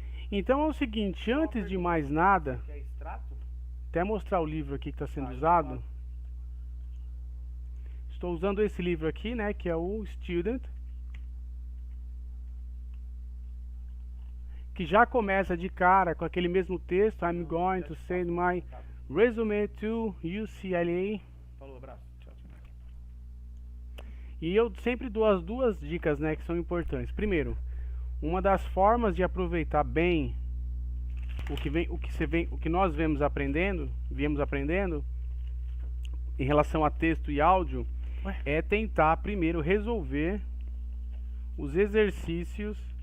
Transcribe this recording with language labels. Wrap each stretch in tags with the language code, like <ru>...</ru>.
<pt>Então é o seguinte, antes de mais nada, até mostrar o livro aqui que está sendo usado. Estou usando esse livro aqui, né, que é o Student, que já começa de cara com aquele mesmo texto.</pt> <en>I'm going to send my resume to UCLA.</en> <pt>Falou, abraço. Tchau, tchau. E eu sempre dou as duas dicas, né, que são importantes. Primeiro, uma das formas de aproveitar bem o que nós viemos aprendendo em relação a texto e áudio, é tentar primeiro resolver os exercícios.</pt>